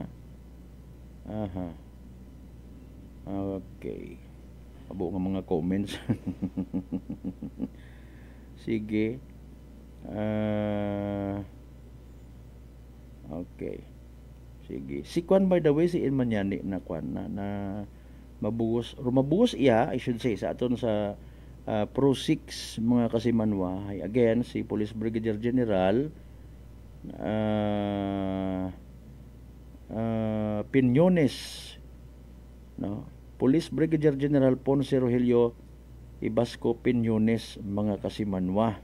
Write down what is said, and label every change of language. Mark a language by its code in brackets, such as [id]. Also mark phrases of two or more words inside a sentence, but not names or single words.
[hil] Aha. Okay. Abo nga mga comments. Sige. Okay. Sige. Si kwan, [en] by the way, [hil] si Inmanyani na kwan na mabuhos iya, [en] I should say, [hil] sa aton sa Pro 6 mga kasimanwa. Again, si Police Brigadier General Piñones, no? Police Brigadier General Ponce Rogelio Ibasco Piñones, mga kasimanwa.